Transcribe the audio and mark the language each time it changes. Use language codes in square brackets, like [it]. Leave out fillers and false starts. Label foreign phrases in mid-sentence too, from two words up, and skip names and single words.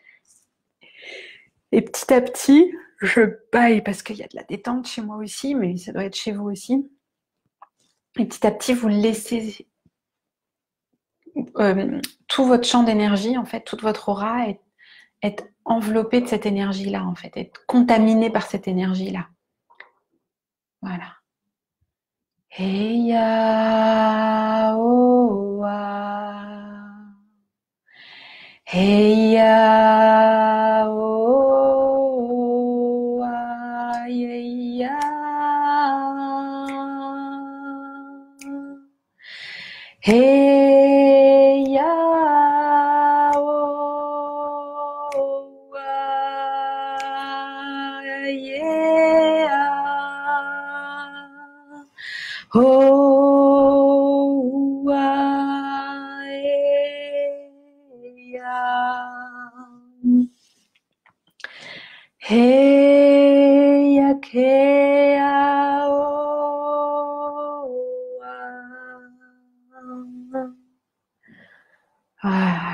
[fr] Et petit à petit, je baille, parce qu'il y a de la détente chez moi aussi, mais ça doit être chez vous aussi. Et petit à petit, vous laissez tout votre champ d'énergie, en fait, toute votre aura être enveloppé de cette énergie-là, en fait, être contaminé par cette énergie-là. Voilà. Heya oa. Heya oa. Heya. Heya oa. Yeah. Oh, hey, voilà.